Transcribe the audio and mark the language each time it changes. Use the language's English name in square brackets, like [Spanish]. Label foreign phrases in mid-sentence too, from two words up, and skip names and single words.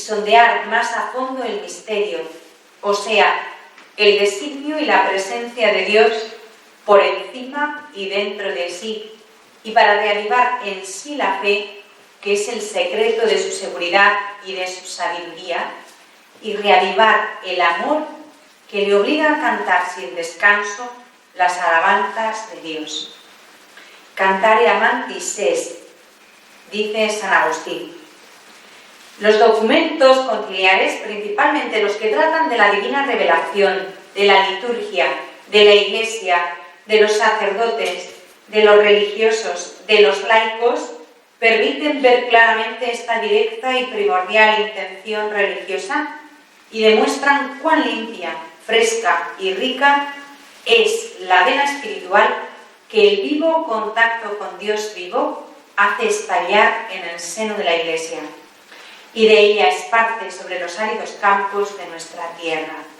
[Spanish] sondear más a fondo el misterio, o sea, el designio y la presencia de Dios por encima y dentro de sí, y para reavivar en sí la fe, que es el secreto de su seguridad y de su sabiduría, y reavivar el amor que le obliga a cantar sin descanso las alabanzas de Dios. [Latin] Cantare amantis est, [Spanish] dice San Agustín. Los documentos conciliares, principalmente los que tratan de la divina revelación, de la liturgia, de la Iglesia, de los sacerdotes, de los religiosos, de los laicos, permiten ver claramente esta directa y primordial intención religiosa y demuestran cuán limpia, fresca y rica es la vena espiritual que el vivo contacto con Dios vivo hace estallar en el seno de la Iglesia y de ella esparce sobre los áridos campos de nuestra tierra.